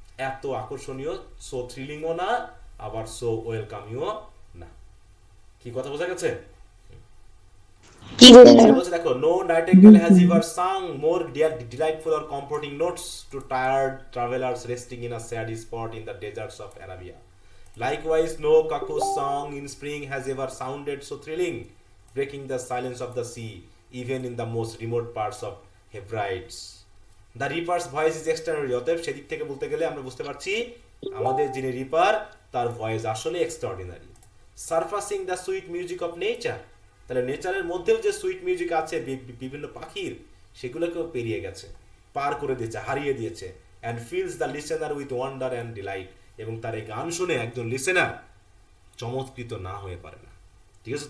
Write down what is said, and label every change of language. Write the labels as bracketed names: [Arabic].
[Bangla] এত আকর্ষণীয়, সো থ্রিলিংও না, আবার সো ওয়েলকামিংও না। কি কথা বোঝা গেছে? জি স্যার। বলছে দেখো, [English] No nightingale has ever sang more delightful or comforting notes to tired travellers resting in a sad spot in the deserts of Arabia. Likewise, no cuckoo's song in spring has ever sounded so thrilling, breaking the silence of the sea, even in the most remote parts of Hebrides. The reaper's voice is extraordinary. [Bangla] অতএব সেদিক থেকে বলতে গেলে আমরা বুঝতে পারছি আমাদের যিনি রিপার, তার ভয়েস আসলে extraordinary. [English] surfacing the sweet music of nature, [Bangla] তাহলে নেচারের মধ্যেও যে সুইট মিউজিক আছে বিভিন্ন পাখির, সেগুলোকেও পেরিয়ে গেছে, পার করে দিয়েছে, হারিয়ে দিয়েছে। [English] and fills the listener with wonder and delight, [Bangla] এবং তার এই গান শুনে একজন লিসেনার চমৎকৃত না হয়ে পারে না। ঠিক আছে?